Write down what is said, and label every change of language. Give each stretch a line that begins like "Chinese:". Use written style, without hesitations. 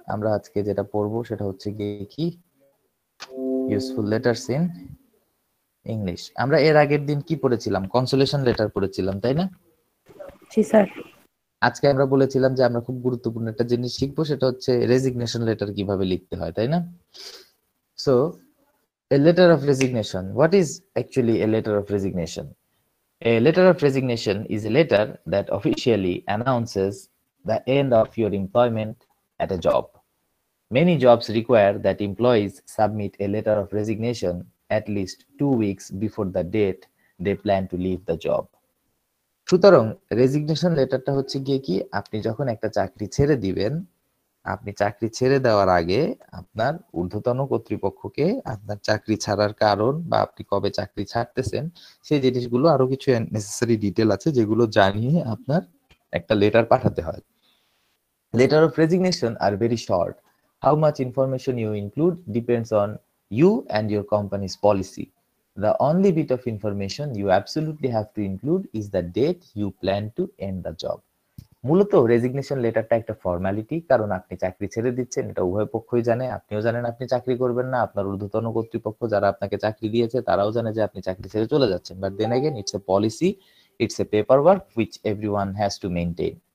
Bangla: আমরা আজকে যেটা পড়বো সেটা হচ্ছে গিয়ে কি, ইউজফুল লেটারস ইন ইংলিশ। আমরা এর আগের দিন কি পড়েছিলাম? কনসোলেশন লেটার পড়েছিলাম, তাই না? জি স্যার। আজকে আমরা বলেছিলাম যে আমরা খুব গুরুত্বপূর্ণ একটা জিনিস শিখবো, সেটা হচ্ছে রেজিগনেশন লেটার কিভাবে লিখতে হয়, তাই না? So
English: a letter of resignation. What is actually a letter of resignation? A letter of resignation is a letter that officially announces the end of your employment at a job. Many jobs require that employees submit a letter of resignation at least 2 weeks before the date they plan to leave the job.
Bangla: সুতরাং resignation লেটারটা হচ্ছে গিয়ে কি, আপনি যখন একটা চাকরি ছেড়ে দিবেন, আপনি চাকরি ছেড়ে দেওয়ার আগে আপনার ঊর্ধ্বতন কর্তৃপক্ষকে আপনার চাকরি ছাড়ার কারণ বা আপনি কবে চাকরি ছাড়তেছেন সেই জিনিসগুলো, আরো কিছু নেসেসারি ডিটেল আছে যেগুলো জানিয়ে আপনার একটা লেটার পাঠাতে হয়।
English: Letter of resignation are very short. How much information you include depends on you and your company's policy. The only bit of information you absolutely have to include is the date you plan to end the job.
Bangla: মূলত resignation লেটারটা একটা formality, কারণ আপনি চাকরি ছেড়ে দিচ্ছেন, এটা উভয় পক্ষই জানে। আপনিও জানেন আপনি চাকরি করবেন না, আপনার ঊর্ধ্বতন কর্তৃপক্ষ যারা আপনাকে চাকরি দিয়েছে তারাও জানে যে আপনি চাকরি ছেড়ে চলে যাচ্ছেন। But then again it's a policy, it's a paper work which everyone has to maintain.